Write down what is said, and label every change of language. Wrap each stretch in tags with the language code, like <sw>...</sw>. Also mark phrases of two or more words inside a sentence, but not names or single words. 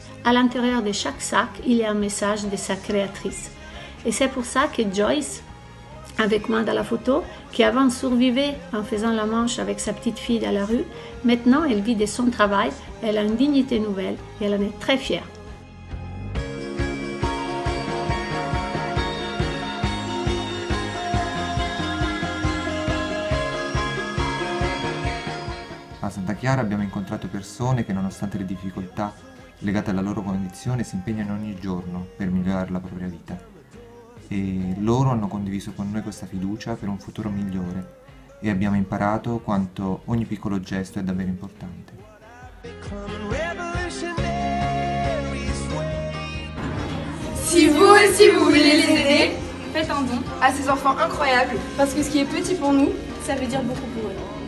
<fr>À l'intérieur de chaque sac, il y a un message de sa créatrice. Et c'est pour ça que Joyce, avec moi dans la photo, qui avant survivait en faisant la manche avec sa petite fille dans la rue, maintenant elle vit de son travail, elle a une dignité nouvelle et elle en est très fière.</fr> <it>A Santa Chiara abbiamo incontrato persone che nonostante le difficoltà legate alla loro condizione si impegnano ogni giorno per migliorare la propria vita. E loro hanno condiviso con noi questa fiducia per un futuro migliore e abbiamo imparato quanto ogni piccolo gesto è davvero importante.</it> <fr>Si vous aussi vous voulez les aider, faites un don à ces enfants incroyables parce que ce qui est petit pour nous, ça veut dire beaucoup pour eux.</fr>